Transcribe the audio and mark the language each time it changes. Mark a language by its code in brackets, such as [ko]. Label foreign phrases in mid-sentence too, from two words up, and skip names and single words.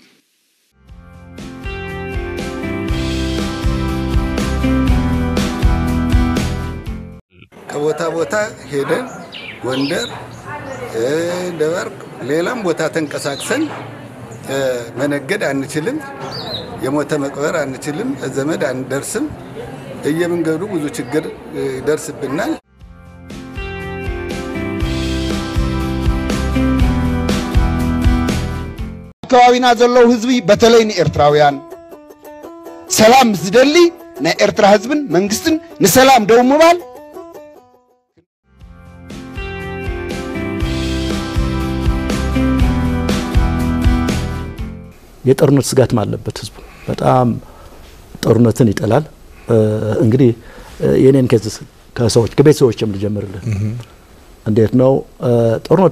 [am] ከቦታ ቦታ ሄደን ጎንደር ደባርቅ ሌላም ቦታ ተንቀሳቅሰን መነገድ አንችልም፣ የሞተ መቅበር አንችልም፣ ዘመድ አንደርስም። እየመንገዱ ብዙ ችግር ደርስብናል። [ti] አካባቢና ዘለው ህዝቢ በተለይ ኤርትራውያን ሰላም ዝደሊ ኤርትራ ህዝብን መንግስትን ንሰላም ደው ምባል [am] የጦርነት ስጋት ማለበት ህዝቡ በጣም ጦርነትን ይጠላል። እንግዲህ የኔን ከሰዎች ከቤተሰቦችም ልጀምርልህ እንዴት ነው ጦርነቱ